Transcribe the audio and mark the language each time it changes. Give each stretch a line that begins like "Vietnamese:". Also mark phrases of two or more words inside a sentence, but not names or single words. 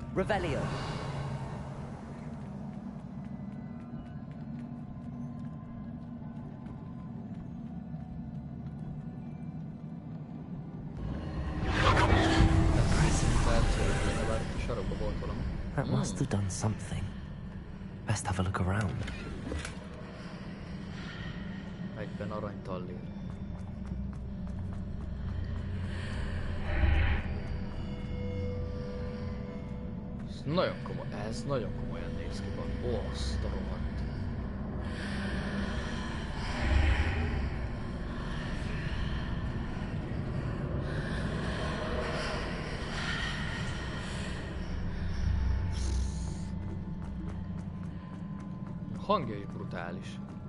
English: Revelio. That must have done something. Best have a look around.
Hungarian: Egyben aranytallér. Nagyon komoly, ez nagyon komolyan néz ki van. Ó, azt a rohadt. A hangja is brutális.